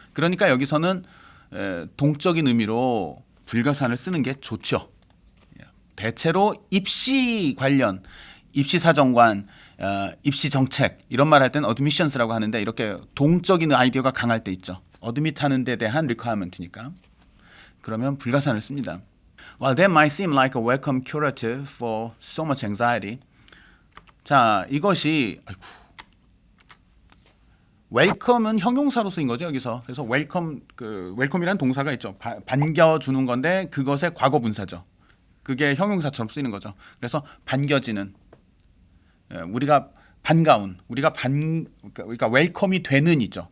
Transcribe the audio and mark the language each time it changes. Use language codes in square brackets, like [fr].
[ko] 그러니까 여기서는 동적인 의미로 불가산을 쓰는 게 좋죠. 대체로 입시 관련, 입시 사정관, 입시 정책 이런 말 할 때는 admissions라고 하는데 이렇게 동적인 아이디어가 강할 때 있죠. admit 하는 데 대한 requirement니까. 그러면 불가산을 씁니다. [en] Well, that might seem like a welcome curative for so much anxiety. [ko] 자, 이것이 웰컴은 형용사로 쓰인 거죠 여기서. 그래서 웰컴이라는 동사가 있죠. 반겨주는 건데 그것의 과거 분사죠. 그게 형용사처럼 쓰이는 거죠. 그래서 반겨지는 우리가 반가운 그러니까 웰컴이 되는이죠.